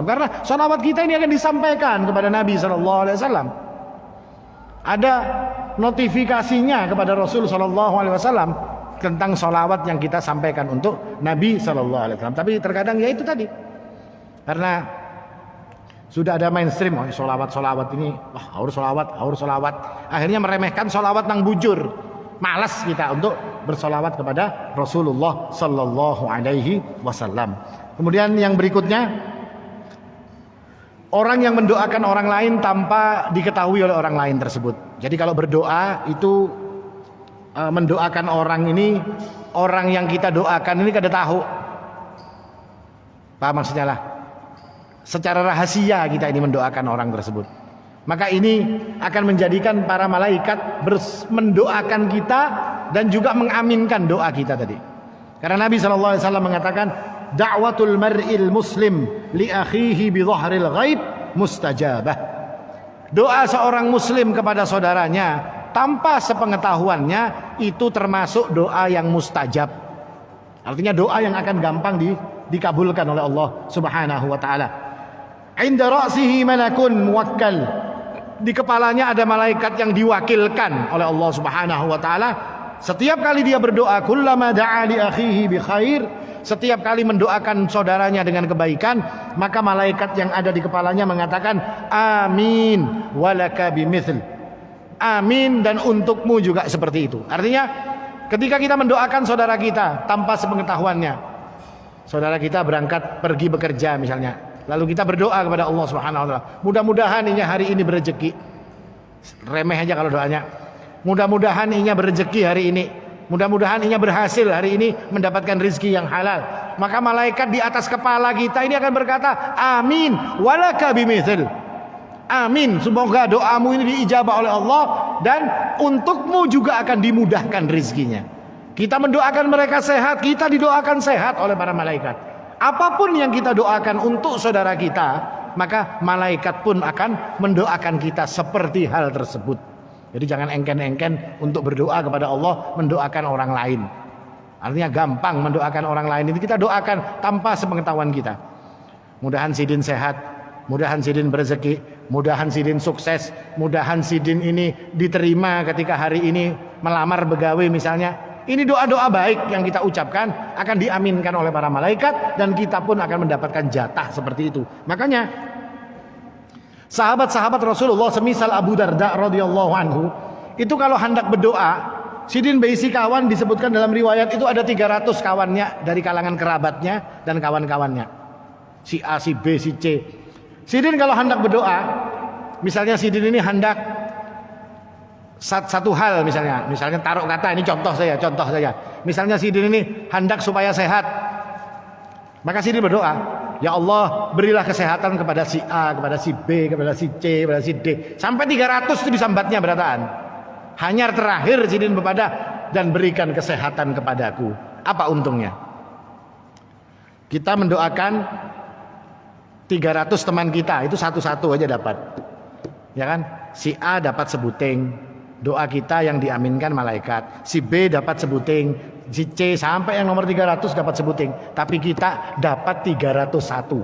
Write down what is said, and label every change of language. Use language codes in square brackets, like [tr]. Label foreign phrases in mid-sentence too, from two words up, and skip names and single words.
[id] Karena salawat kita ini akan disampaikan kepada Nabi [ar] صلى الله عليه وسلم. [id] Ada notifikasinya kepada Rasul [ar] صلى الله عليه وسلم [id] tentang salawat yang kita sampaikan untuk Nabi [ar] صلى الله عليه وسلم. [id] Tapi terkadang ya itu tadi. Karena sudah ada mainstream, solawat ini, wah harus solawat. Akhirnya meremehkan solawat nang bujur. Malas kita untuk bersolawat kepada Rasulullah [ar] صلى الله عليه وسلم. [id] Kemudian yang berikutnya, orang yang mendoakan orang lain tanpa diketahui oleh orang lain tersebut. Jadi kalau berdoa itu mendoakan orang ini, orang yang kita doakan ini kada tahu. Paham maksudnya lah? Secara rahasia kita ini mendoakan orang tersebut. Maka ini akan menjadikan para malaikat mendoakan kita dan juga mengaminkan doa kita tadi. Karena Nabi SAW mengatakan, [ar] دعوة المرء المسلم لأخيه بظهر الغيب مستجابة. [id] Doa seorang muslim kepada saudaranya tanpa sepengetahuannya itu termasuk doa yang mustajab. Artinya doa yang akan gampang dikabulkan oleh Allah [ar] سبحانه وتعالى. عند رأسه ملك موكل. [id] Di kepalanya ada malaikat yang diwakilkan oleh Allah [ar] سبحانه وتعالى. [id] Setiap kali dia berdoa, [ar] كلما دعا لأخيه بخير, [id] setiap kali mendoakan saudaranya dengan kebaikan, maka malaikat yang ada di kepalanya mengatakan [ar] آمين ولك بمثل. [id] Amin, dan untukmu juga seperti itu. Artinya ketika kita mendoakan saudara kita tanpa sepengetahuannya, saudara kita berangkat pergi bekerja misalnya, lalu kita berdoa kepada Allah [ar] سبحانه وتعالى, [id] mudah-mudahan inya hari ini berrezeki. Remeh aja kalau doanya. Mudah-mudahan inya berrezeki hari ini. Mudah-mudahan inya berhasil hari ini mendapatkan rezeki yang halal. Maka malaikat di atas kepala kita ini akan berkata, [ar] آمين ولك بمثل. [id] Amin, semoga doamu ini diijabah oleh Allah dan untukmu juga akan dimudahkan rezekinya. Kita mendoakan mereka sehat, kita didoakan sehat oleh para malaikat. Apapun yang kita doakan untuk saudara kita, maka malaikat pun akan mendoakan kita seperti hal tersebut. Jadi jangan engken-engken untuk berdoa kepada Allah mendoakan orang lain. Artinya gampang mendoakan orang lain itu kita doakan tanpa sepengetahuan kita. Mudahan Sidin sehat, mudahan Sidin berrezeki, mudahan Sidin sukses, mudahan Sidin ini diterima ketika hari ini melamar begawe misalnya. Ini doa-doa baik yang kita ucapkan akan diaminkan oleh para malaikat dan kita pun akan mendapatkan jatah seperti itu. Makanya sahabat-sahabat Rasulullah semisal Abu Darda [ar] رضي الله عنه [id] itu kalau hendak berdoa, Sidin berisi kawan disebutkan dalam riwayat itu ada 300 kawannya dari kalangan kerabatnya dan kawan-kawannya. Si A, si B, si C. Sidin kalau hendak berdoa, misalnya Sidin ini hendak satu hal misalnya taruh kata ini contoh saja. Misalnya Sidin ini hendak supaya sehat. Maka Sidin berdoa, ya Allah berilah kesehatan kepada si A, kepada si B, kepada si C, kepada si D. Sampai 300 itu disambatnya berataan. Hanya terakhir Sidin bepada dan berikan kesehatan kepadaku. Apa untungnya? Kita mendoakan 300 teman kita, itu satu-satu aja dapat. Ya kan? Si A dapat sebuting, doa kita yang diaminkan malaikat. Si B dapat sebuting, si C sampai yang nomor 300 dapat sebuting, tapi kita dapat 301.